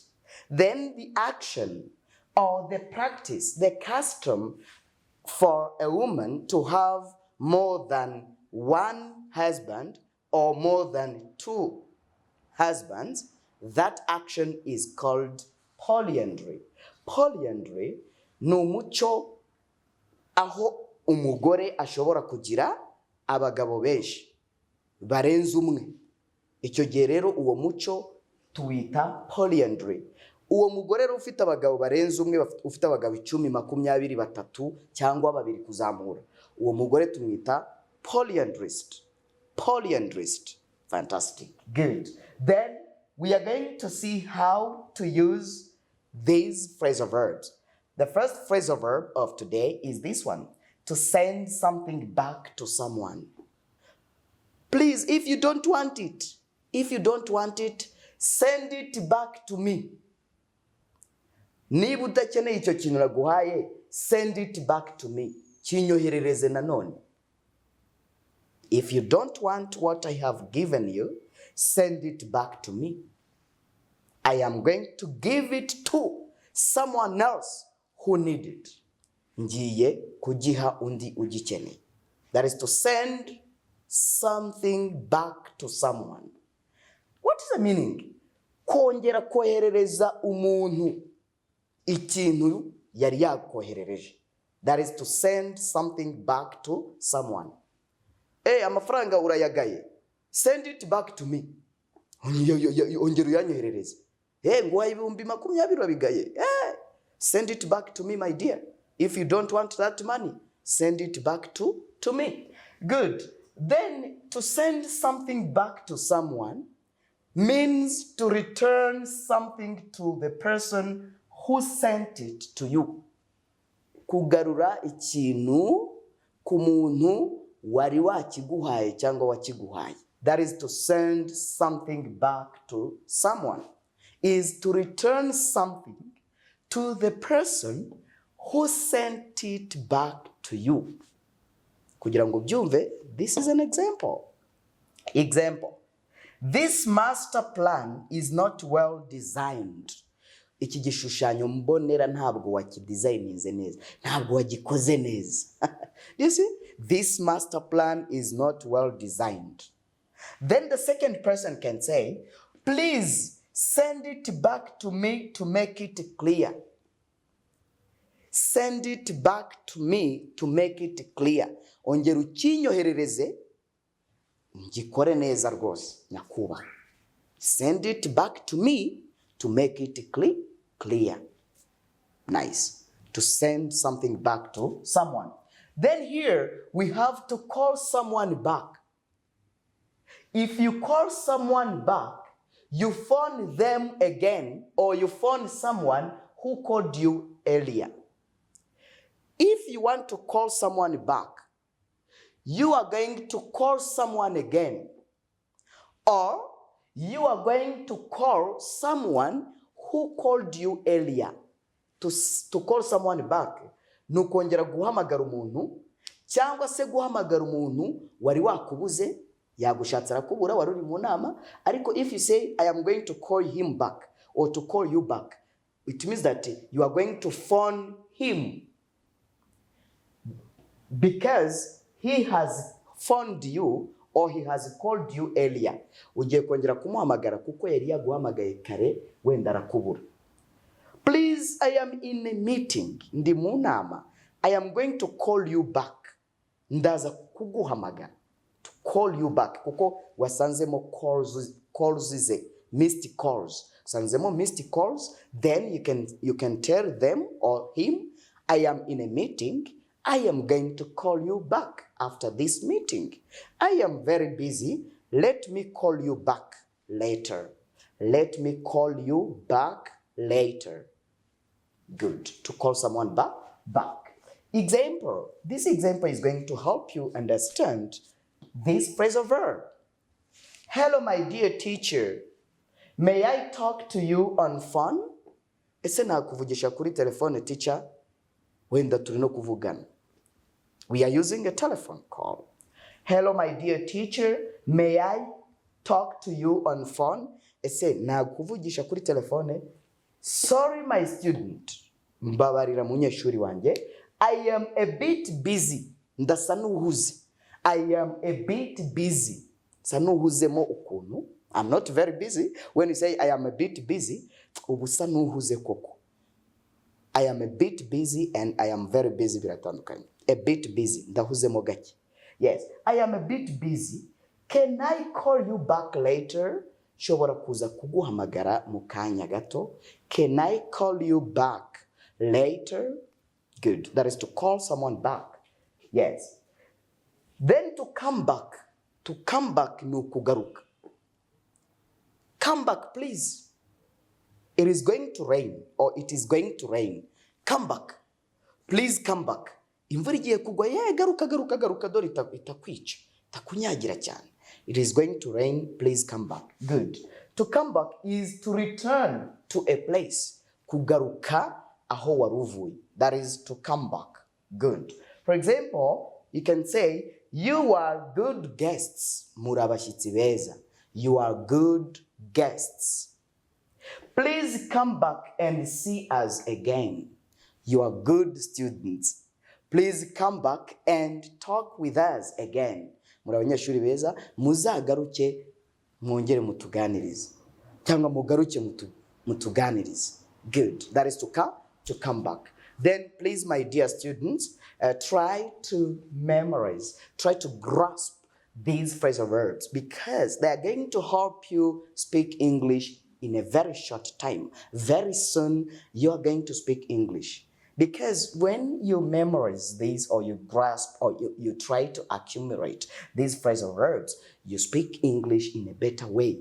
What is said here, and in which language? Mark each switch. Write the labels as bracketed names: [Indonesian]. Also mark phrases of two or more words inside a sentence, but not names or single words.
[English] Then the action or the practice, the custom for a woman to have more than 1 husband or more than 2 husbands, that action is called polyandry. [Kinyarwanda] Polyandry ni umuco aho umugore ashobora kugira abagabo benshi barenze umwe. Icyo gihe rero uwo muco tuwita polyandry. Uwo mugore rero ufite abagabo barenze umwe, ufite abagabo 10, 20, 3 cyangwa 2 kuzamura, uwo mugore tumwita polyandrist. Polyandrist. [English] Fantastic. Good. Then we are going to see how to use these phrasal verbs. The first phrasal verb of today is this one, to send something back to someone. Please, if you don't want it, send it back to me. [Kinyarwanda] Niba udakeneye icyo kintu naguhaye, [English] send it back to me. [Kinyarwanda] Kinyoherereze nanone. [English] If you don't want what I have given you, send it back to me. I am going to give it to someone else who needs it. [Kinyarwanda] Ngiye kugiha undi ugikeneye. [English] That is to send something back to someone. What is the meaning? [Kinyarwanda] Kongera koherereza umuntu ikintu yari yakoherereje. [English] That is to send something back to someone. [Kinyarwanda] Amafaranga urayagaye. [English] Send it back to me. [Kinyarwanda] Ongera uyanyoherereze. Nguhaye 20,000 wabigaye. [English] Send it back to me, my dear. If you don't want that money, send it back to me. Good. Then, to send something back to someone means to return something to the person who sent it to you. [Kinyarwanda] Kugarura ikintu ku muntu wari wakiguhaye cyangwa wakiguhaye. [English] That is to send something back to someone. Is to return something to the person who sent it back to you. [Kinyarwanda] Kugira ngo byumve, [English] this is an example. Example. This master plan is not well designed. [Kinyarwanda] Iki gishushanyo mbonera ntabwo wakidesigninze neza, ntabwo wagikoze neza. [English] You see, this master plan is not well designed. Then the second person can say, please send it back to me to make it clear. Send it back to me to make it clear. [Kinyarwanda] Ongera ukinyoherereze ngikore neza rwose nyakuba. [English] Send it back to me to make it clear. Nice. To send something back to someone. Then here we have to call someone back. If you call someone back, you phone them again or you phone someone who called you earlier. If you want to call someone back, you are going to call someone again, or you are going to call someone who called you earlier. To call someone back, [Kinyarwanda] nukongera guhamagara umuntu cyangwa se guhamagara umuntu wari wakubuze yagushatse arakubura wari uri mu nama, ariko [English] if you say I am going to call him back or to call you back, it means that you are going to phone him because he has phoned you or he has called you earlier. [Kinyarwanda] Ugiye kongera kumuhamagara kuko yari yaguhamagaye kare wenda arakubura. [English] Please, I am in a meeting. [Kinyarwanda] Ndi mu nama. [English] I am going to call you back. [Kinyarwanda] Ndaza kuguhamagara. [English] To call you back. [Kinyarwanda] Kuko wasanzemo calls ze. [English] Missed calls. Sanzemo missed calls. Then you can tell them or him, I am in a meeting. I am going to call you back after this meeting. I am very busy. Let me call you back later. Let me call you back later. Good. To call someone back. Example. This example is going to help you understand this phrasal verb. Hello, my dear teacher. May I talk to you on phone? [Kinyarwanda] Ese nakuvugisha kuri telefone teacher? Wenda turino kuvugana. [English] We are using a telephone call. Hello, my dear teacher. May I talk to you on phone? [Kinyarwanda] Ese nakuvugisha kuri telefone? [English] Sorry, my student. [Kinyarwanda] Mbabarira munyeshuri wanje. [English] I am a bit busy. [Kinyarwanda] Ndasa nuhuze. [English] I am a bit busy. [Kinyarwanda] Sanuhuzemo ukuntu. [English] I'm not very busy. When you say I am a bit busy, [Kinyarwanda] ubusa nuhuze koko. [English] I am a bit busy and I am very busy biratandukanye. A bit busy. [Kinyarwanda] Ndahuzemo gake. [English] Yes, I am a bit busy. Can I call you back later? [Kinyarwanda] Shobora kuza kuguhamagara mu kanya gato. [English] Can I call you back later? Good. That is to call someone back. Yes. Then to come back. To come back [Kinyarwanda] ni ukugaruka. [English] Come back, please. It is going to rain or it is going to rain. Come back. Please come back. [Kinyarwanda] Imvura igiye kugwa, garuka dore itakwica. Takunyagira cyane. [English] It is going to rain, please come back. Good. To come back is to return to a place. [Kinyarwanda] Kugaruka aho waruvuye. [English] That is to come back. Good. For example, you can say, you are good guests. [Kinyarwanda] Murabashitsi beza. [English] You are good guests. Please come back and see us again. You are good students. Please come back and talk with us again. [Kinyarwanda] Murabanyeshuri beza, muzagaruke mwongere mutuganirize. Cyangwa mugaruke mutuganirize. [English] Good. That is to come back. Then please, my dear students, try to memorize, try to grasp these phrasal verbs because they are going to help you speak English in a very short time. Very soon, you are going to speak English. Because when you memorize these or you grasp or you try to accumulate these phrasal verbs, you speak English in a better way.